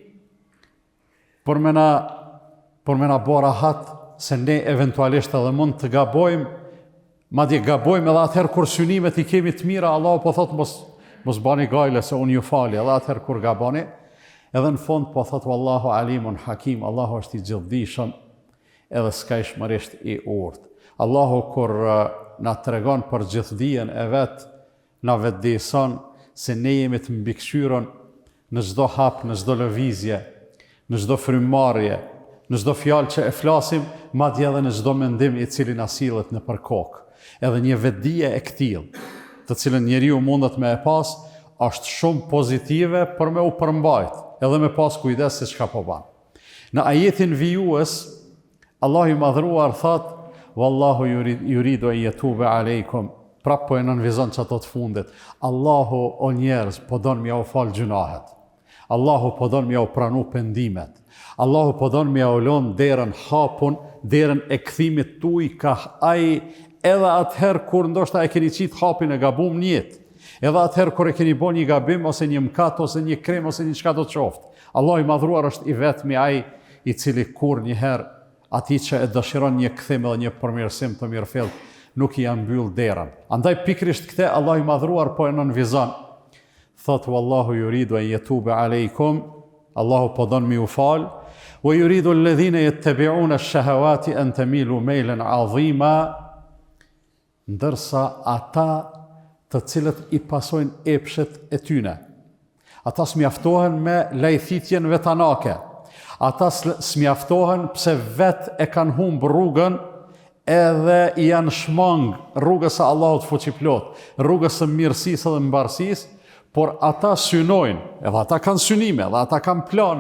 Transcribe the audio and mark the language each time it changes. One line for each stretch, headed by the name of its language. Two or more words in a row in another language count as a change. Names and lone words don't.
Albanian: për me na bë rahat se ne eventualisht edhe mund të gabojmë, madje gabojmë edhe atëherë kur synimet i kemi të mira, Allahu po thot mos bani gajle se unë ju fali, edhe atëherë kur gaboni, edhe në fund po thot
Arabic: والله عليم حكيم,
Albanian: Allahu është i gjithdijshëm edhe skajshmërisht i urtë. Allahu kur na tregon për gjithdijen e vet, na vetëdijson se ne jemi të mbikëqyrën në çdo hap, në çdo lëvizje, në çdo frymëmarrje, në çdo fjalë që e flasim, madje edhe në çdo mendim i cili na sillet nëpër kokë. Edhe një vetëdije e këtillë, të cilën njeriu mundet me e pas, është shumë pozitive për me u përmbajt, edhe me pas kujdes se çka po bën. Në ajetin vijues, Allahu i madhruar thot:
Arabic: "والله يريد أن يتوب عليكم."
Albanian: Prap po e nënvizon çato të fundit. Allahu o njerëz po don m'ja u fal gjunahet. Allahu po don m'ja u pranu pendimet. Allahu po don m'ja u lën derën hapun, derën e kthimit tuaj ka ai edhe atëherë kur ndoshta e keni qit hapin e gabum në jetë. Edhe atëherë kur e keni bën një gabim ose një mkat ose një krem ose një çka do të qoftë. Allahu i madhruar është i vetmi ai i cili kurrëherë atij që e dëshiron një kthim edhe një përmirësim të mirëfillt nuk i mbyll derën. Andaj pikrisht këtë Allahu i madhruar po e nënvizon. Thot
Arabic: والله يريد أن يتوب عليكم,
Albanian: Allahu po don mi u fal,
Arabic: ويريد الذين يتبعون الشهوات أن تميلوا ميلا عظيما,
Albanian: ndërsa ata të cilët i pasojnë epshet e tyne. Ata s'mjaftohen me lajthitjen vetanake. Ata s'mjaftohen pse vetë e kanë humbë rrugën edhe i janë shmang rrugës e Allahut fuqiplot, rrugës së mirësisë dhe mbarësisë, por ata synojnë, edhe ata kanë synime, edhe ata kanë plane.